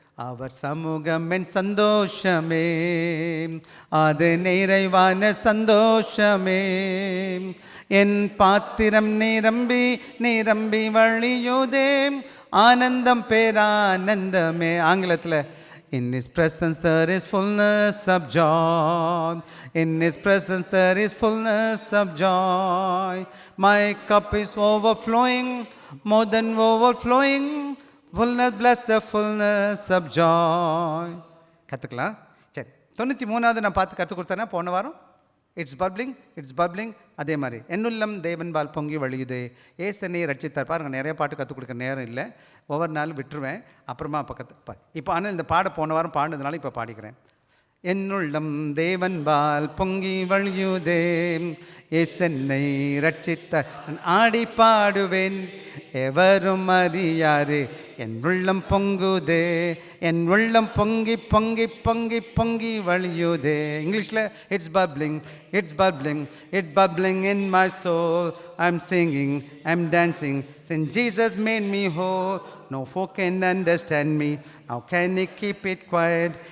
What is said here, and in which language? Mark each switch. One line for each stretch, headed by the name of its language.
Tamil: அவர் சமூகம் என் சந்தோஷமே, அது நிறைவான சந்தோஷமே, என் பாத்திரம் நிரம்பி வழியுதே, ஆனந்தம் பேரானந்தமே.
English: ஆங்கிலத்தில் In His presence there is fullness of joy. In His presence there is fullness of joy. My cup is overflowing, more than overflowing. Fullness, blessed fullness of joy.
Tamil: கற்றுக்கலாம். சரி, 93வது நான் பார்த்து கற்றுக் கொடுத்தேன்னா போன வாரம்.
English: It's bubbling.
Tamil: அதே மாதிரி என்னுள்ளம் தேவன்பால் பொங்கி வழியுதே, ஏசனை ரட்சித்தார். பாருங்கள், நிறைய பாட்டு கற்றுக் கொடுக்க நேரம் இல்லை, ஒவ்வொரு நாளும் விட்டுருவேன். அப்புறமா இப்போ ஆனால் இந்த பாட போன வாரம் பாடுனதுனால இப்போ பாடிக்கிறேன். என்னுள்ளம் தேவன்பால் பொங்கி வழியுதே, ஏசனை ரட்சித்தார், நான் ஆடி பாடுவேன், எவரும் அறியாரு, என் உள்ளம் பொங்குதே, என் உள்ளம் பொங்கி பொங்கி பொங்கி பொங்கி வழியுதே.
English: இங்கிலீஷில் it's bubbling in my soul. I'm singing, I'm dancing, since Jesus made me whole. No folk can understand me, how can he keep it quiet?